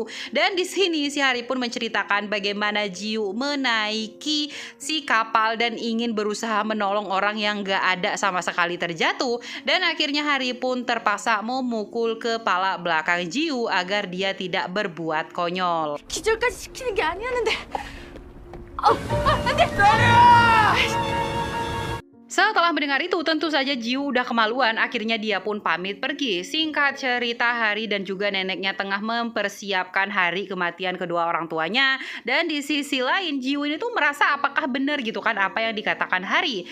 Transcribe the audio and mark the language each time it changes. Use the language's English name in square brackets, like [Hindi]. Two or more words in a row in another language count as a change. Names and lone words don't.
[Indonesian] Dan di sini si Hari pun menceritakan bagaimana Jiu menaiki si kapal dan ingin berusaha menolong orang yang gak ada sama sekali terjatuh dan akhirnya Hari pun terpaksa memukul kepala belakang Jiu agar dia tidak berbuat konyol. [Korean] 기절까지 시키는 게 아니었는데. 안돼. [Indonesian] Setelah mendengar itu, tentu saja Jiu udah kemaluan. Akhirnya dia pun pamit pergi. Singkat cerita, Hari dan juga neneknya tengah mempersiapkan hari kematian kedua orang tuanya. Dan di sisi lain, Jiu ini tuh merasa apakah benar gitu kan apa yang dikatakan Hari.